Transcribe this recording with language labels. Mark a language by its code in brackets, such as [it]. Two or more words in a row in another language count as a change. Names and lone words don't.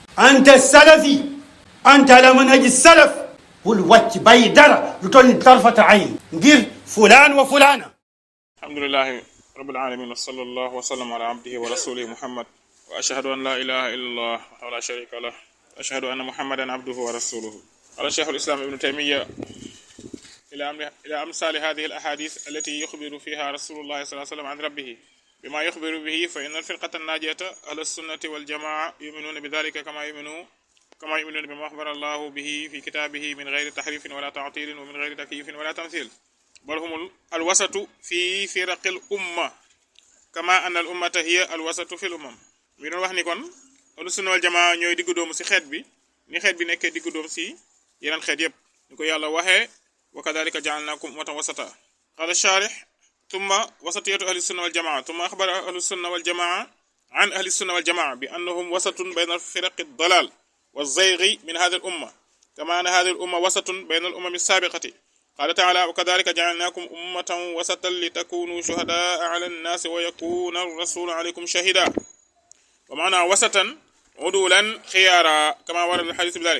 [ar] أنت السلفي، أنت على منهج السلف. [wo] bul wàcc bàyyi dara lu toll ni [ar] طرفة عين [wo] ngir [ar] فلان وفلانة. الحمد لله رب العالمين وصلى الله وسلم على عبده ورسوله محمد وأشهد أن لا إله إلا الله ولا شريك له وأشهد أن محمدا عبده ورسوله. قال شيخ الإسلام ابن تيمية إلى أمثال هذه الأحاديث التي يخبر فيها رسول الله صلى الله عليه وسلم عن ربه بما يخبر به فإن الفرقة الناجية أهل السنة والجماعة يؤمنون بذلك كما يؤمنون بما أخبر الله به في كتابه من غير تحريف ولا تعطيل ومن غير تكييف ولا تمثيل بل هم الوسط في فرق الأمة كما أن الأمة هي الوسط في الأمم. [wo] mi doon wax ni kon [ar] أهل السنة والجماعة [wo] ñooy diggu doomu si xeet bi ni xeet bi nekkee diggu doomu si yeneen xeet yépp ni ko yàlla waxee [ar] وكذلك جعلناكم أمة وسطا. قال الشارح ثم وسطية أهل السنة والجماعة ثم أخبر أهل السنة والجماعة عن أهل السنة والجماعة بأنهم وسط بين الفرق الضلال والزيغ من هذه الأمة كما أن هذه الأمة وسط بين الأمم السابقة. قال تعالى وكذلك جعلناكم أمة وسطا لتكونوا شهداء على الناس ويكون الرسول عليكم شهيدا. ومعنى وسطا عدولا خيارا كما ورد الحديث بذلك.